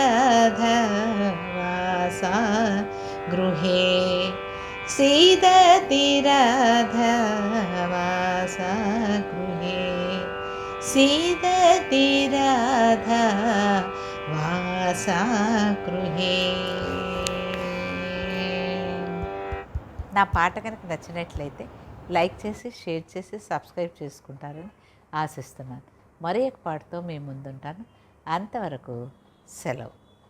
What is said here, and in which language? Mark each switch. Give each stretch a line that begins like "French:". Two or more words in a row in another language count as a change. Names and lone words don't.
Sanskrit: राधावासा गृहे सीदति राधावासा गृहे सीदति राधावासा गृहे.
Telugu: నా పాట కనుక నచ్చినట్లయితే లైక్ చేసి షేర్ చేసి సబ్స్క్రైబ్ చేసుకుంటారని ఆశిస్తున్నాను. మరి ఒక పాటతో మీ ముందుంటాను. అంతవరకు సెలవు.